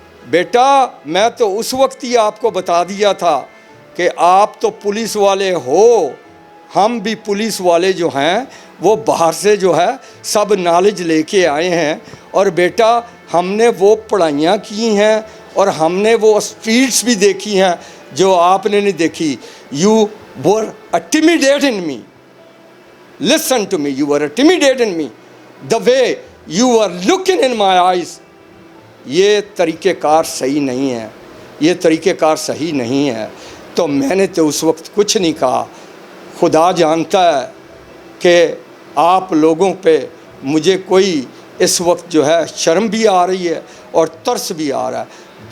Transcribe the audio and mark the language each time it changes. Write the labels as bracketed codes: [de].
[ur] بیٹا میں تو اس وقت ہی آپ کو بتا دیا تھا کہ آپ تو پولیس والے ہو, ہم بھی پولیس والے جو ہیں وہ باہر سے جو ہے سب نالج لے کے آئے ہیں. اور بیٹا ہم نے وہ پڑھائیاں کی ہیں اور ہم نے وہ اسٹریٹس بھی دیکھی ہیں جو آپ نے نہیں دیکھی. [en] You were intimidated in me. Listen to me, you were intimidated in me. The way you were looking in my eyes. [ur] یہ طریقہ کار صحیح نہیں ہے, یہ طریقہ کار صحیح نہیں ہے. تو میں نے تو اس وقت کچھ نہیں کہا. خدا جانتا ہے کہ آپ لوگوں پہ مجھے کوئی اس وقت جو ہے شرم بھی آ رہی ہے اور ترس بھی آ رہا ہے.